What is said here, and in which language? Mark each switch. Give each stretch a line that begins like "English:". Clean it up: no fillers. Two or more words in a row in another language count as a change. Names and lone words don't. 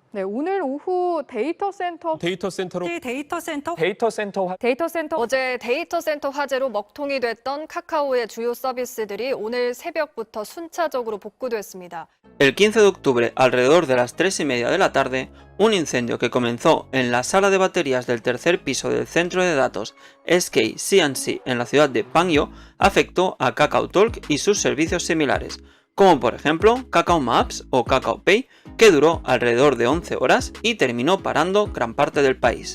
Korean: 네, 오늘 오후 데이터 센터로 어제 데이터 센터 화재로 먹통이 됐던 카카오의 주요 서비스들이 오늘 새벽부터 순차적으로 복구됐습니다.
Spanish: El 15 de octubre, alrededor de las 3:30 de la tarde, un incendio que comenzó en la sala de baterías del tercer piso del centro de datos SK C&C en la ciudad de Pangyo afectó a KakaoTalk y sus servicios similares, como por ejemplo Kakao Maps o Kakao Pay, que duró alrededor de 11 horas y terminó parando gran parte del país.